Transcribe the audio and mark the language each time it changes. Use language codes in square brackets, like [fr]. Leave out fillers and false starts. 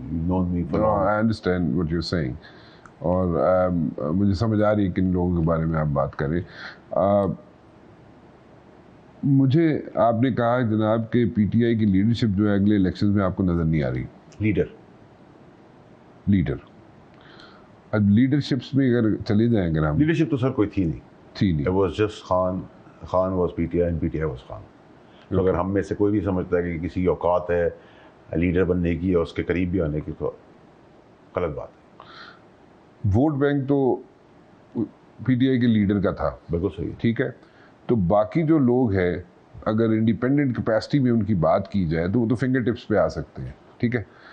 [en] I understand what you saying, [ur] اور مجھے سمجھ آ رہی ہے کن لوگوں کے بارے میں آپ بات کریں. مجھے آپ نے کہا جناب کہ پی ٹی آئی کی لیڈرشپ جو ہے اگلے الیکشن میں آپ کو نظر نہیں آ رہی. لیڈر اب لیڈرشپس میں اگر چلے جائیں, اگر ہم لیڈرشپ تو سر کوئی تھی نہیں. [en] It was just Khan was PTI and PTI was Khan. [ur] تو اگر ہم میں سے کوئی بھی سمجھتا ہے کہ کسی کی اوقات ہے لیڈر بننے کی اور اس کے قریب بھی آنے کی, تو غلط بات ہے. ووٹ بینک تو پی ٹی آئی کے لیڈر کا تھا, بالکل صحیح, ٹھیک ہے. تو باقی جو لوگ ہیں اگر انڈیپینڈنٹ کیپیسٹی میں ان کی بات کی جائے تو وہ تو فنگر ٹپس پہ آ سکتے ہیں, ٹھیک ہے.